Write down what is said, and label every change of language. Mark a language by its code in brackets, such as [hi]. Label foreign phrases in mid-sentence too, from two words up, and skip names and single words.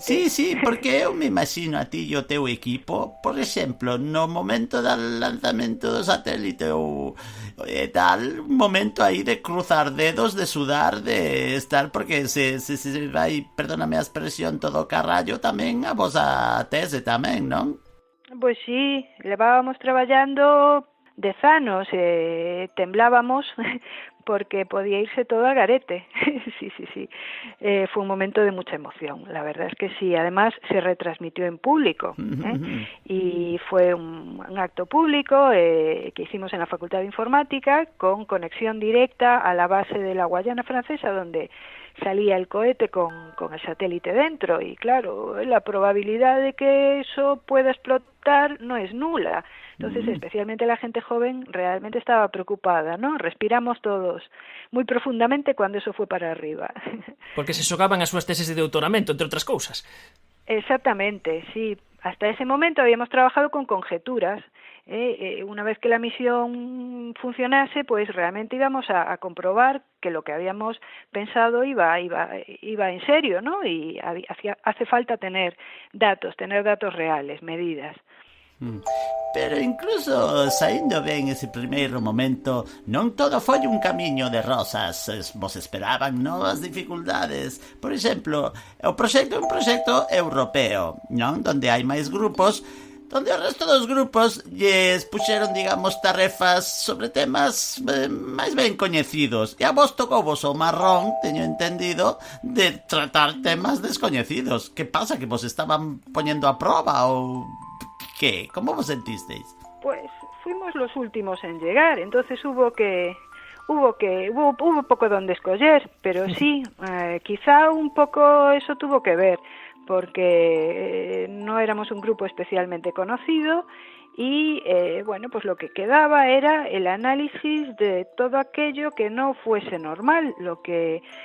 [gl] sí, porque eu me imagino a ti e o teu equipo, por exemplo, no momento do lanzamento do satélite ou tal, un momento aí de cruzar dedos, de sudar, de estar, porque se vai, perdóname a expresión, todo o carallo, tamén a vosa tese tamén, non? Pois sí, levábamos traballando 10 anos, [es] temblábamos porque podía irse todo al garete. Sí. Fue un momento de mucha emoción, la verdad es que sí. Además, se retransmitió en público, y fue un acto público que hicimos en la Facultad de Informática con conexión directa a la base de la Guayana Francesa, donde salía el cohete con el satélite dentro, y claro, la probabilidad de que eso pueda explotar no es nula. Entonces, especialmente la gente joven realmente estaba preocupada, ¿no? Respiramos todos muy profundamente cuando eso fue para arriba. [gl] Porque se xogaban as súas teses de doutoramento, entre outras cousas. [es] Exactamente, sí. Hasta ese momento habíamos trabajado con conjeturas. Una vez que la misión funcionase, pues realmente íbamos a comprobar que lo que habíamos pensado iba en serio, ¿no? Y hace falta tener datos reales, medidas. [gl] Pero incluso saindo ben ese primeiro momento, non todo foi un camiño de rosas. Vos esperaban novas dificultades. Por exemplo, o proxecto é un proxecto europeo, non? Donde hai máis grupos, donde o resto dos grupos lles puxeron, digamos, tarefas sobre temas máis ben coñecidos. E a vos tocou vos o marrón, teño entendido, de tratar temas descoñecidos. Que pasa, que vos estaban poñendo a proba ou... ¿Qué? ¿Cómo vos sentisteis? [es] Pues fuimos los últimos en llegar, entonces hubo poco donde escoger, pero sí, quizá un poco eso tuvo que ver, porque no éramos un grupo especialmente conocido y, bueno, pues lo que quedaba era el análisis de todo aquello que no fuese normal, lo que